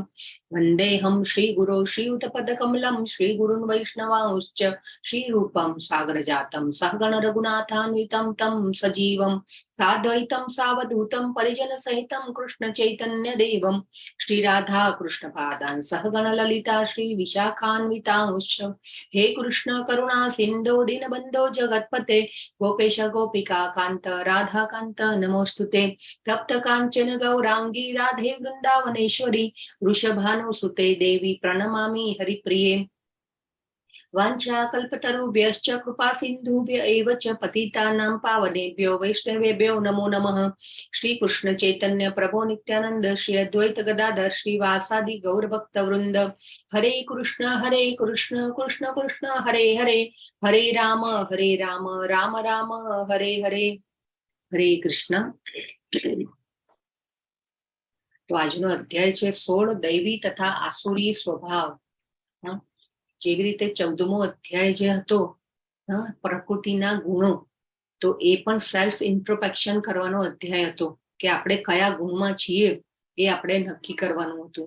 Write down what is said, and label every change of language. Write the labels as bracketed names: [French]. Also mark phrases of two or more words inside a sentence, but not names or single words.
[Sanskrit] વંદેહમ શ્રી ગુરો શ્રીયુતપદ કમલમ શ્રી ગુરુન વૈષ્ણવાંશ્ચ શ્રી રૂપમ સાગર જાતમ સહગણ રઘુનાથાન્વિતમ તમ સજીવમ સાદ્વૈતમ સાવધૂતમ પરિજન સહિતમ કૃષ્ણ ચૈતન્ય દેવમ શ્રી રાધા કૃષ્ણ પાદાન સહગણ લલિતા શ્રી વિશાખાન્વિતાંશ્ચ. હે કૃષ્ણ કરુણા સિંધો દીનબંધો જગતપતે ગોપેશ ગોપિકા કાંત રાધા કાંત નમોસ્તુતે. તપ્ત કાંચન ગૌરાંગી રાધે વૃંદાવનેશ્વરી વૃષભાનુસુતે દેવી પ્रणमामि हरिप्रिये. वाञ्छाकल्पतरुभ्यश्च कृपा सिन्धुभ्य एव च पतितानां पावनेभ्यो वैष्णवेभ्यो नमो नमः. श्री कृष्ण चैतन्य प्रभो नित्यानंद श्री अद्वैत गदाधर श्रीवासादि गौर भक्त वृंद. हरे कृष्ण कृष्ण कृष्ण हरे हरे हरे राम राम राम हरे हरे. हरे कृष्ण. [Gujarati] તો આજનો અધ્યાય છે 16 દૈવી તથા આસુરી સ્વભાવ. જેવી રીતે 14મો અધ્યાય જે હતો પ્રકૃતિના ગુણો, તો એ પણ [English] self introspection [Gujarati] કરવાનો અધ્યાય હતો કે આપણે કયા ગુણમાં છીએ એ આપણે નક્કી કરવાનું હતું.